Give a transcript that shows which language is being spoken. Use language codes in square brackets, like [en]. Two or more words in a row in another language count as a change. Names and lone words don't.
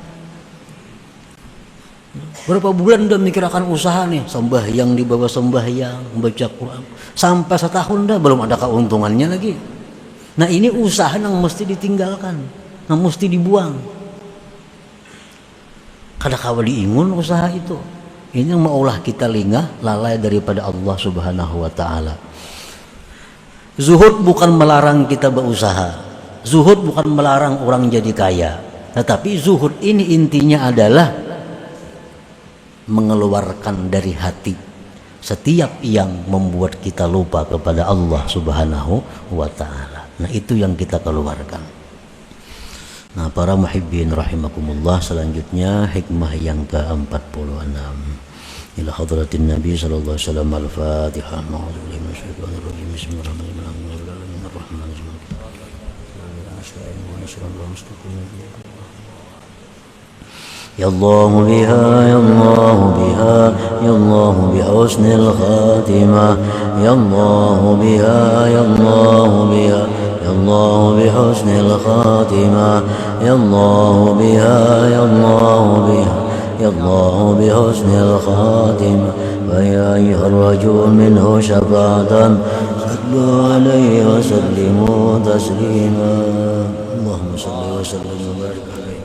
[bjn] Berapa bulan udah mikirkan usaha nih, sembahyang di bawah sembahyang, membaca Quran, sampai setahun dah belum ada keuntungannya lagi. [id] Nah, ini usaha yang mesti ditinggalkan, yang mesti dibuang. [bjn] Kada kawa diingun usaha itu. Ini yang maulah kita lengah, lalai daripada Allah [ar] سبحانه وتعالى. [id] Zuhud bukan melarang kita berusaha. Zuhud bukan melarang orang jadi kaya. Tetapi zuhud ini intinya adalah mengeluarkan dari hati setiap yang membuat kita lupa kepada Allah [ar] سبحانه وتعالى. [id] Nah, itu yang kita keluarkan. Nah, para [ar] محبين رحمكم الله, [id] selanjutnya hikmah yang ke-46. [ar] إلى حضرة النبي صلى الله عليه وسلم. Al-Fatihah. يا الله بها يا الله بها يا الله بحسن الخاتمة. يا الله بها يا الله بها يا Allah biha, ya الله بحسن الخاتمة يا الله بها يا الله بها يا الله بحسن الخاتمة ويا أيها الرجل منه شفاعة صلوا عليه وسلموا تسليما اللهم صل وسلم وبارك